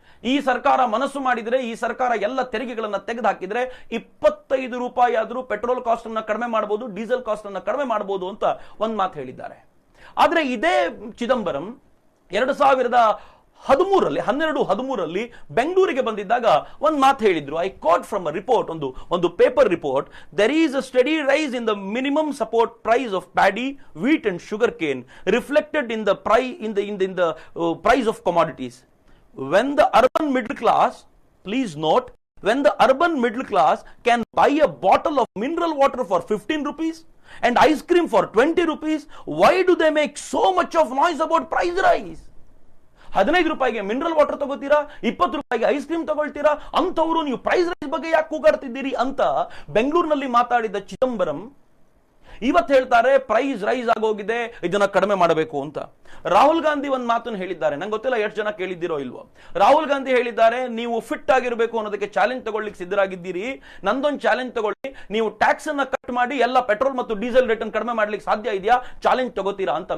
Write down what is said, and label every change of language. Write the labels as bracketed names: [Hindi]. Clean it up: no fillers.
[Kannada] ಈ ಸರ್ಕಾರ ಮನಸ್ಸು ಮಾಡಿದ್ರೆ, ಈ ಸರ್ಕಾರ ಎಲ್ಲ ತೆರಿಗೆಗಳನ್ನ ತೆಗೆದು ಹಾಕಿದ್ರೆ 25 ರೂಪಾಯಿ ಆದ್ರೂ ಪೆಟ್ರೋಲ್ ಕಾಸ್ಟ್ ಅನ್ನ ಕಡಿಮೆ ಮಾಡಬಹುದು, ಡೀಸೆಲ್ ಕಾಸ್ಟ್ ಅನ್ನ ಕಡಿಮೆ ಮಾಡಬಹುದು ಅಂತ ಒಂದ್ ಮಾತು ಹೇಳಿದ್ದಾರೆ. ಆದ್ರೆ ಇದೇ ಚಿದಂಬರಂ 2013ರಲ್ಲಿ ಬೆಂಗಳೂರಿಗೆ ಬಂದಿದ್ದಾಗ ಒಂದ್ ಮಾತು ಹೇಳಿದ್ರು. [English] I quote from a report, [Kannada] ಒಂದು paper report. [English] There is a study rise in the minimum support price of paddy, wheat and sugar cane reflected in the price in the price of commodities. When the urban middle class Please note, when the urban middle class can buy a bottle of mineral water for 15 rupees and ice cream for 20 rupees, why do they make so much of noise about price rise? [Kannada] 15 ರೂಪಾಯಿಗೆ mineral water ತಗೋತೀರಾ, 20 ರೂಪಾಯಿಗೆ ice cream ತಗೊಳ್ತೀರಾ, ಅಂತವರು ನೀವು price rice ಬಗ್ಗೆ ಯಾಕೆ ಕೂಗಾಡ್ತಿದ್ದೀರಿ ಅಂತ ಬೆಂಗಳೂರಿನಲ್ಲಿ ಮಾತಾಡಿದ ಚಿದಂಬರಂ ಇವತ್ತು ಹೇಳ್ತಾರೆ ಪ್ರೈಸ್ ರೈಸ್ ಆಗೋಗಿದೆ, ಇದನ್ನ ಕಡಿಮೆ ಮಾಡಬೇಕು ಅಂತ. ರಾಹುಲ್ ಗಾಂಧಿ ಒಂದು ಮಾತನ್ನು ಹೇಳಿದ್ದಾರೆ, ನಂಗೆ ಗೊತ್ತಿಲ್ಲ ಎಷ್ಟು ಜನ ಕೇಳಿದ್ದೀರೋ ಇಲ್ವೋ. ರಾಹುಲ್ ಗಾಂಧಿ ಹೇಳಿದ್ದಾರೆ, ನೀವು ಫಿಟ್ ಆಗಿರಬೇಕು ಅನ್ನೋದಕ್ಕೆ ಚಾಲೆಂಜ್ ತಗೊಳ್ಳಿಕ್ಕೆ ಸಿದ್ಧರಾಗಿದ್ದೀರಿ, ನಂದೊಂದು ಚಾಲೆಂಜ್ ತಗೊಳ್ಳಿ, ನೀವು ಟ್ಯಾಕ್ಸ್ ಅನ್ನ ಕಟ್ ಮಾಡಿ ಎಲ್ಲ ಪೆಟ್ರೋಲ್ ಮತ್ತು ಡೀಸೆಲ್ ರೇಟ್ ಅನ್ನು ಕಡಿಮೆ ಮಾಡ್ಲಿಕ್ಕೆ ಸಾಧ್ಯ ಇದೆಯಾ, ಚಾಲೆಂಜ್ ತಗೋತೀರಾ ಅಂತ.